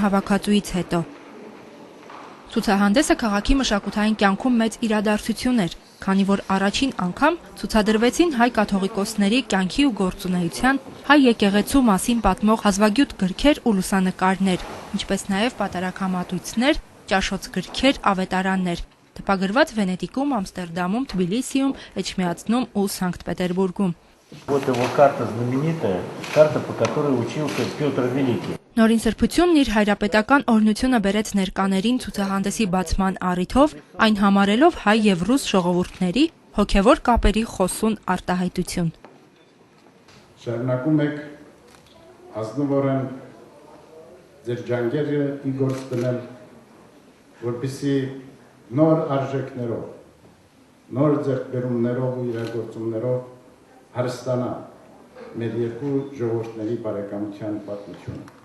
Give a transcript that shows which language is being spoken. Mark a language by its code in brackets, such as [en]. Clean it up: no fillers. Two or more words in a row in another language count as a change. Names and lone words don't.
[hy] հավաքածուից հետո։ Ցուցահանդեսը քաղաքի մշակութային կյանքում մեծ իրադարձություն էր, քանի որ առաջին անգամ ցուցադրվեցին հայ կաթողիկոսների կյանքի ու գործունեության, հայ եկեղեցու մասին պատմող հազվագյուտ գրքեր ու լուսանկարներ, ինչպես նաև պատարագամատույցներ, ճաշոց գրքեր, ավետարաններ, տպագրված Վենետիկում, Ամստերդամում, Թբիլիսիում, Էջմիածնում ու Սանկտ Պետերբուրգում։ [ru] Вот его карта знаменитая, карта, по которой учился Петр Великий. [hy] Նորին սրբությունն իր հայրապետական օրհնությունը բերեց ներկաներին ցուցահանդեսի բացման առիթով, այն համարելով հայ եւ ռուս ժողովուրդների հոգեվոր կապերի խոսուն արտահայտություն։ Շարունակում եք ազնվորեն ձեր ջանքերը ի գործ դնել, որպեսզի նոր արժեքներով, նոր ձեռքբերումներով ու իրագործումներով հարստանա մեր երկու ժողովուրդների բարեկամության պատմությունը։